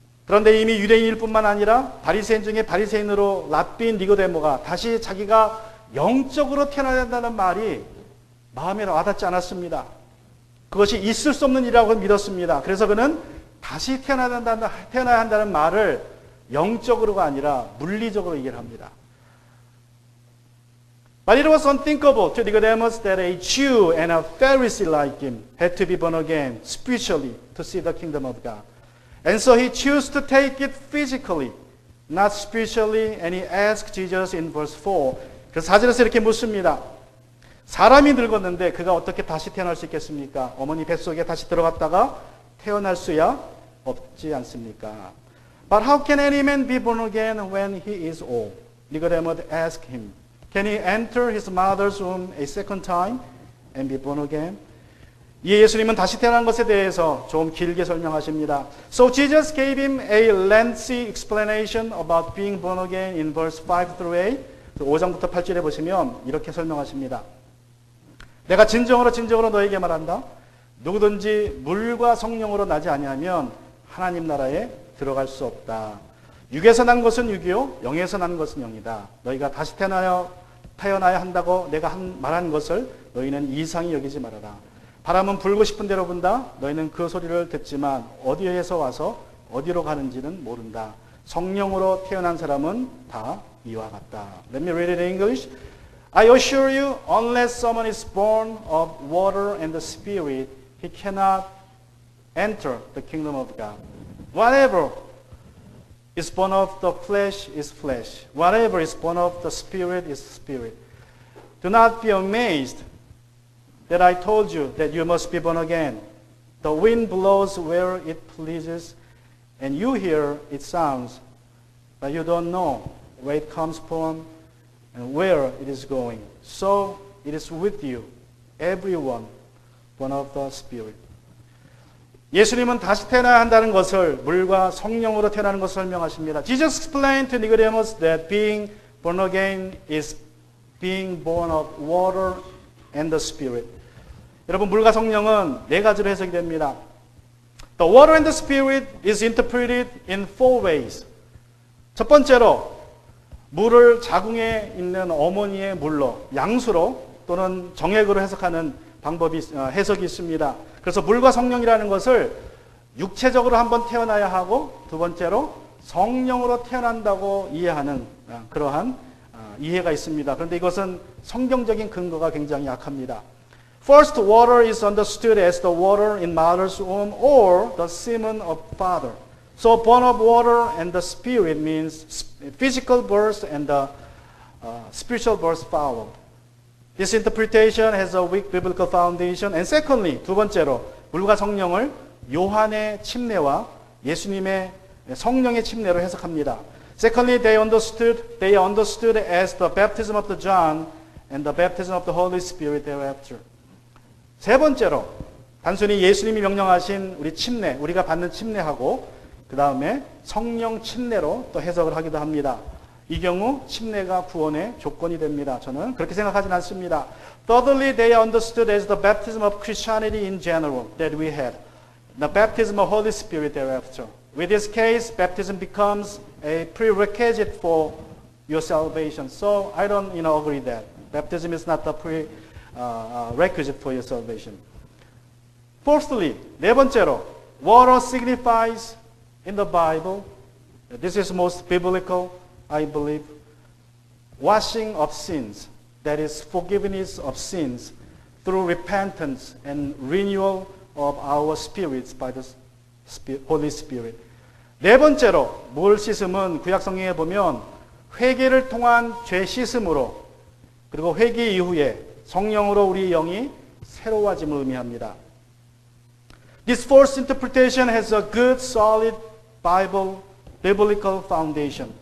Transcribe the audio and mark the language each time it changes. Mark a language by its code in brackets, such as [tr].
[ko] 그런데 이미 유대인일 뿐만 아니라 바리새인 중에 바리새인으로 랍비인 니고데모가 다시 자기가 영적으로 태어나야 한다는 말이 마음에 와닿지 않았습니다. 그것이 있을 수 없는 일이라고 믿었습니다. 그래서 그는 다시 태어나야 한다는 말을 영적으로가 아니라 물리적으로 얘기를 합니다. [en] But it was unthinkable to Nicodemus that a Jew and a Pharisee like him had to be born again spiritually to see the kingdom of God. And so he chose to take it physically, not spiritually, and he asked Jesus in verse 4. [ko] 그래서 4절에서 이렇게 묻습니다. 사람이 늙었는데 그가 어떻게 다시 태어날 수 있겠습니까? 어머니 뱃속에 다시 들어갔다가 태어날 수야 없지 않습니까? [en] But how can any man be born again when he is old? Nicodemus asked him. Can he enter his mother's womb a second time and be born again? [ko] 예수님은 다시 태어난 것에 대해서 좀 길게 설명하십니다. [en] So Jesus gave him a lengthy explanation about being born again in verse 5 through 8. [ko] 5장부터 8절에 보시면 이렇게 설명하십니다. 내가 진정으로 너에게 말한다. 누구든지 물과 성령으로 나지 아니하면 하나님 나라에 들어갈 수 없다. 육에서 난 것은 육이요 영에서 난 것은 영이다. 너희가 다시 태어나야 한다고 내가 말한 것을 너희는 이상히 여기지 말아라. 바람은 불고 싶은 대로 분다. 너희는 그 소리를 듣지만 어디에서 와서 어디로 가는지는 모른다. 성령으로 태어난 사람은 다 이와 같다. [en] Let me read it in English. I assure you, unless someone is born of water and the Spirit, he cannot enter the kingdom of God. Whatever is born of the flesh is flesh. Whatever is born of the Spirit is spirit. Do not be amazed that I told you that you must be born again. The wind blows where it pleases, and you hear its sounds, but you don't know where it comes from and where it is going. So it is with you, everyone born of the Spirit. [ko] 예수님은 다시 태어나야 한다는 것을 물과 성령으로 태어나는 것을 설명하십니다. [en] Jesus explained to Nicodemus that being born again is being born of water and the Spirit. [ko] 여러분, 물과 성령은 네 가지로 해석이 됩니다. [en] The water and the Spirit is interpreted in four ways. [ko] 첫 번째로 물을 자궁에 있는 어머니의 물로, 양수로 또는 정액으로 해석하는 해석이 있습니다. 그래서 물과 성령이라는 것을 육체적으로 한번 태어나야 하고 두 번째로 성령으로 태어난다고 이해하는 그러한 이해가 있습니다. 그런데 이것은 성경적인 근거가 굉장히 약합니다. [en] First, water is understood as the water in mother's womb or the semen of father. So born of water and the Spirit means physical birth and the spiritual birth follow. This interpretation has a weak biblical foundation. And secondly, [ko] 두 번째로 물과 성령을 요한의 침례와 예수님의 성령의 침례로 해석합니다. [en] Secondly, they understood as the baptism of the John and the baptism of the Holy Spirit thereafter. [ko] 세 번째로 단순히 예수님이 명령하신 우리 침례, 우리가 받는 침례하고 그 다음에 성령 침례로 또 해석을 하기도 합니다. 이 경우 침례가 구원의 조건이 됩니다. 저는 그렇게 생각하진 않습니다. [en] Thirdly, they understood as the baptism of Christianity in general that we had. The baptism of Holy Spirit thereafter. With this case, baptism becomes a prerequisite for your salvation. So I don't agree that. Baptism is not the prerequisite for your salvation. Fourthly, [ko] 네 번째로, [en] water signifies in the Bible, this is most biblical, I believe, washing of sins, that is forgiveness of sins through repentance and renewal of our spirits by the Holy Spirit. [ko] 네 번째로 물 씻음은 구약 성경에 보면 회개를 통한 죄 씻음으로 그리고 회개 이후에 성령으로 우리 영이 새로워짐을 의미합니다. [en] This fourth interpretation has a good, solid biblical foundation.